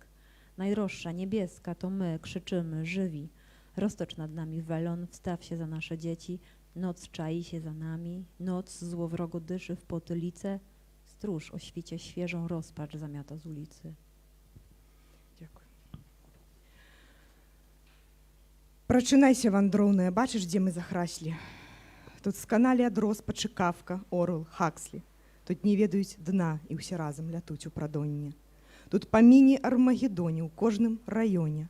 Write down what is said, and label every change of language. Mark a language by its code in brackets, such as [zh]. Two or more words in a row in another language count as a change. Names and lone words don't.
[pl] Najdroższa, niebieska, to my, krzyczymy, żywi. Roztocz nad nami welon, wstaw się za nasze dzieci. Noc czai się za nami, noc złowrogo dyszy w potylicę. Stróż o świcie świeżą rozpacz zamiata z ulicy. Dziękuję. [be] Прачынайся, вандроўная, бачыш, дзе мы захраслі. Тут сканалі ад роспачы Кафка, Орвел, Хакслі. Тут не ведаюць дна і ўсе разам лятуць у прадонне. Тут па міні-армагедоне ў кожным раёне.